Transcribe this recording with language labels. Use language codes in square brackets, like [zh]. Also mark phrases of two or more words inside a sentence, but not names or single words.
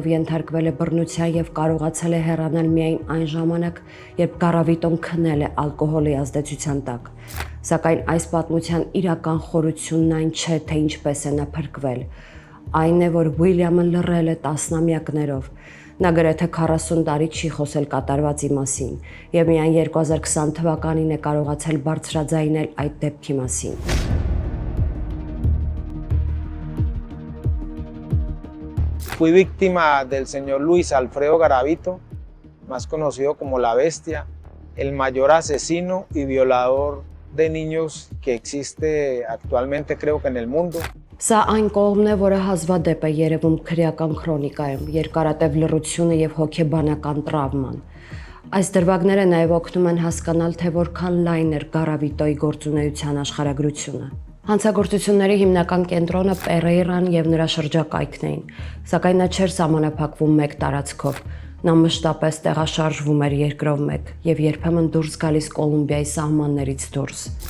[hy] ենթարկվել է բռնության եւ կարողացել է հեռանալ միայն այն ժամանակ, երբ Գարավիտոն քնել է ալկոհոլի ազդեցության տակ։ Սակայն այս պատմության իրական խորությունն այն չէ, թե ինչպես է նա փրկվել։ Այն է, որ Ուիլյամը լռել է տասնամյակներով։ Նա գրեթե 40 տարի չի խոսել կատարվածի մասին եւ միայն 2020 թվականին է կարողացել բարձրաձայնել այդ դեպքի մասին։ [es] Fui víctima del señor Luis Alfredo Garavito, más conocido como La Bestia, el mayor asesino y violador de niños que existe actualmente, creo que en el mundo. [hy] Սա այն կողմն է, որը հազվադեպ է երևում քրեական քրոնիկայում, երկարատև լռությունը եւ հոգեբանական տրավման։ Այս դրվագները նաեւ օգնում են հասկանալ, թե որքան լայն էր Գարավիտոյի գործունեության աշխարհագրությունը։ Հանցագործությունների հիմնական կենտրոնը Պերեյրան եւ նրա շրջակայքն էին, սակայն նա չէր սահմանափակվում մեկ տարածքով։ Նա մշտապես տեղաշարժվում էր երկրով մեկ եւ երբեմն դուրս գալիս Կոլումբիայի սահմաններից դուրս։